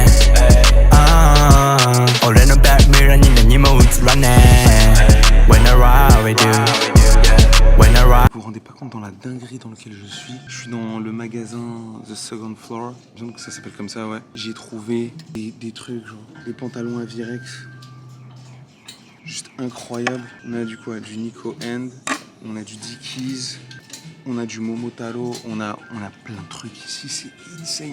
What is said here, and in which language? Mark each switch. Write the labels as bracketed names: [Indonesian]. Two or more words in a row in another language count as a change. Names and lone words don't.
[Japanese] え俺のバックミラーに何も映らねえ [English] When I ride with you When I ride [French] Vous vous rendez pas compte dans la dinguerie dans laquelle je suis dans le magasin The Second Floor, je pense que ça s'appelle comme ça, ouais. J'ai trouvé des trucs, genre des pantalons à Virex, juste incroyable. On a du quoi? Du Nico End, on a du Dickies, on a du Momotaro, on a plein de trucs ici, c'est insane.